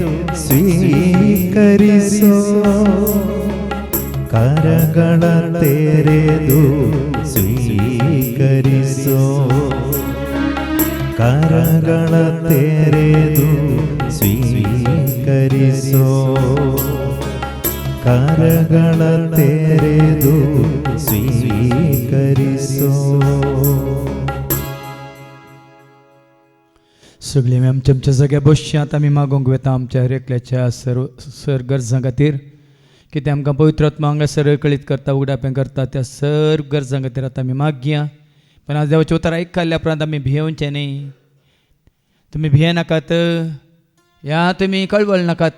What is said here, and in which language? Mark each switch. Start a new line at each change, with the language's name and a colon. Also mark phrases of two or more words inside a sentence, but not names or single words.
Kannada: ಸ್ವೀಕರಿಸೋ ಕರಗಳ ತೆರೆದು ಸ್ವೀಕರಿಸೋ ಕರಗಳ ತೆರೆದು ಸ್ವೀಕರಿಸೋ ಕರಗಳ ತೆರೆದು ಸ್ವೀಕರಿಸೋ.
Konkani: सगळी आमच्या सगळ्या बसची आतां आमी मागोवंक वेता आमच्या हर एकल्याच्या सर गरजां खातीर कितें आमकां पवित्र आत्मा हांगासर कळीत करता उगडापें करता त्या सर्व गरजां खातीर आतां आमी मागया. पण आज देवाचें उतर आयकल्या उपरांत आमी भियेवचें न्ही. तुमी भियेनाकात, या तुमी कळवळ नाकात.